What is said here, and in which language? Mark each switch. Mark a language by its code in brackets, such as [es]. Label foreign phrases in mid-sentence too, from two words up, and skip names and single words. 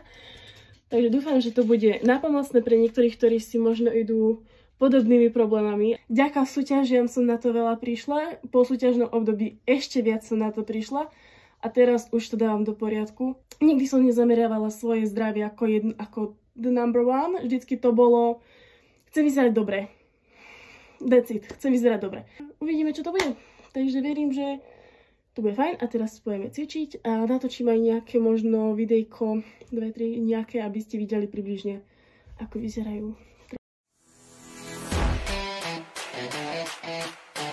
[sk] Takže dúfam, že to bude nápomocné pre niektorých, ktorí si možno idú podobnými problémami. Vďaka súťažiam som na to veľa prišla, po súťažnom období ešte viac som na to prišla a teraz už to dávam do poriadku. Nikdy som nezameriavala svoje zdravie ako [en] the number one, [sk] vždycky to bolo chcem vyzerať dobre. [en] That's it, [sk] chcem vyzerať dobre. Uvidíme, čo to bude. Takže verím, že to bude fajn a teraz pôjdeme cvičiť a natočím aj nejaké možno videjko, 2-3 nejaké, aby ste videli približne, ako vyzerajú.